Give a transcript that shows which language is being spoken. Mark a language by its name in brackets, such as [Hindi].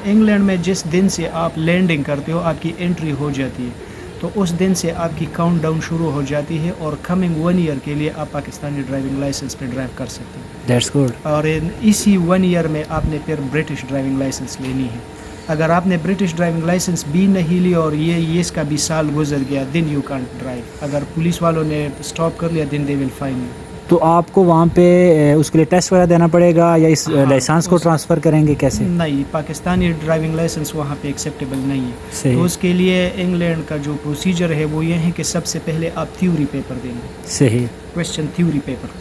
[Urdu] England میں جس دن سے آپ لینڈنگ کرتے ہو آپ کی انٹری ہو جاتی ہے تو اس دن سے آپ کی کاؤنٹ ڈاؤن شروع ہو جاتی ہے اور کمنگ 1 ایئر کے لیے آپ پاکستانی ڈرائیونگ لائسنس پہ ڈرائیو کر سکتے ہیں. [English] That's good. [Urdu] اور اسی 1 ایئر میں آپ نے پھر برٹش ڈرائیونگ لائسنس لینی ہے. اگر آپ نے برٹش ڈرائیونگ لائسنس بھی نہیں لی اور یہ اس کا بھی سال گزر گیا [English] Then you can't drive. [Urdu] اگر پولیس والوں نے اسٹاپ کر لیا [English] Then they will fine you. [Urdu] تو آپ کو وہاں پہ اس کے لیے ٹیسٹ وغیرہ دینا پڑے گا یا اس لائسنس کو ٹرانسفر کریں گے کیسے؟ نہیں, پاکستانی ڈرائیونگ لائسنس وہاں پہ ایکسیپٹیبل نہیں ہے. تو اس کے لیے انگلینڈ کا جو پروسیجر ہے وہ یہ ہے کہ سب سے پہلے آپ تھیوری پیپر دیں گے. صحیح. [English] question theory paper